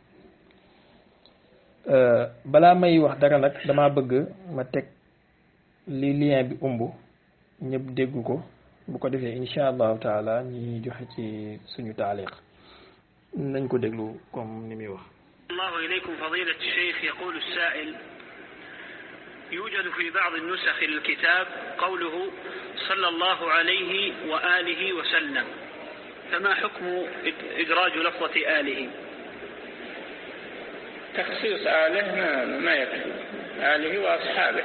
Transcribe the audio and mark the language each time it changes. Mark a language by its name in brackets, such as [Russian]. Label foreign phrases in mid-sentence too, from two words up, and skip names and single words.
[Wolof] balaa may wax dara nag damaa bëgg ma teg li lien bi umb ñëpp dégg ko bu ko defee [Arabic] إن شاء الله تعالى [Wolof] ñi joxe ci suñu taaliq nañ ko déglu comme ni muy wax. [Arabic] الله إليكم فضيلة الشيخ. يقول السائل: يوجد في بعض النسخ للكتاب قوله صلى الله عليه وآله وسلم، فما حكم إدراج لفظة آله؟ تخصيص آله ما يكفي، آله وأصحابه.